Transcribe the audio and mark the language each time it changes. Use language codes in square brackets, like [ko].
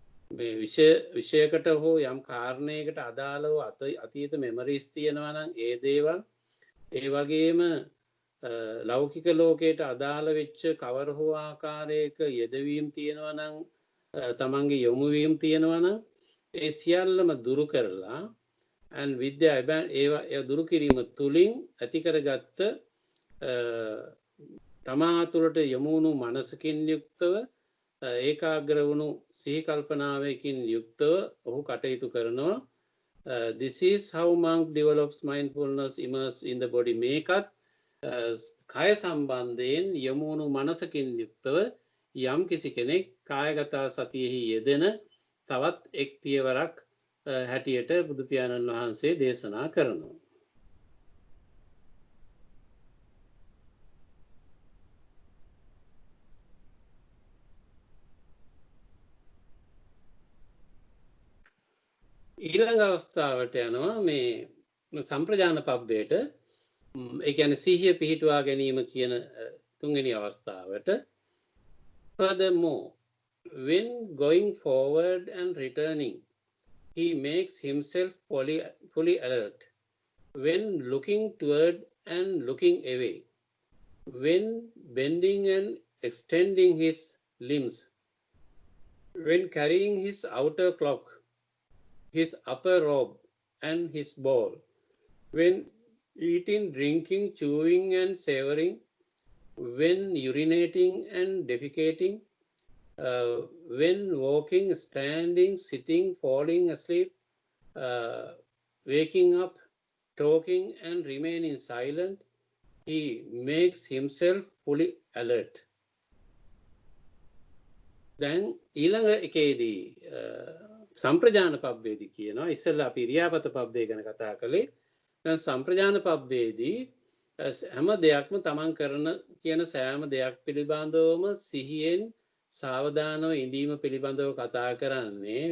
[si] මේ විෂයකට හෝ යම් කාරණයකට අදාළ වූ අතීත මෙමරිස් තියෙනවා නම් ඒ දේවල් ඒ වගේම ලෞකික ලෝකයට අදාළ වෙච්ච කවර හෝ ආකාරයක යෙදවීම් තියෙනවා නම් තමන්ගේ යොමුවීම් තියෙනවා නම් ඒ සියල්ලම දුරු කරලා and විද්‍යා ඒ දුරු කිරීම තුලින් ඇති කරගත්ත තමා තුළට යොමු වුණු මනසකින් යුක්තව ඒකාග්‍ර වුණු සිහි කල්පනාවකින් යුක්තව ඔහු කටයුතු කරනවා. [en] This is how monk develops mindfulness immersed in the body. [si] මේකත් කාය සම්බන්ධයෙන් යොමු වුණු මනසකින් යුක්තව යම් කිසි කෙනෙක් කායගත සතියෙහි යෙදෙන තවත් එක් පියවරක් හැටියට බුදු පියාණන් වහන්සේ දේශනා කරනවා. ඊළඟ අවස්ථාවට යනවා මේ සම්ප්‍රජාන පබ්බේට. ඒ කියන්නේ සිහිය පිහිටුවා ගැනීම කියන තුන්වෙනි අවස්ථාවට. [en] Furthermore, when going forward and returning, he makes himself fully alert. When looking toward and looking away, when bending and extending his limbs, when carrying his outer cloak, his upper robe and his bowl, when eating, drinking, chewing and savoring, when urinating and defecating, when walking, standing, sitting, falling asleep, waking up, talking and remaining silent, he makes himself fully alert. [si] දැන් ඊළඟ එකේදී සම්ප්‍රජාන පබ්බේදී කියනවා ඉස්සෙල්ලා අපි ඉරියාපත පබ්බේ ගැන කතා කළේ. දැන් සම්ප්‍රජාන පබ්බේදී හැම දෙයක්ම තමන් කරන කියන සෑම දෙයක් පිළිබඳවම සිහියෙන් සාවධානව ඉඳීම පිළිබඳව කතා කරන්නේ.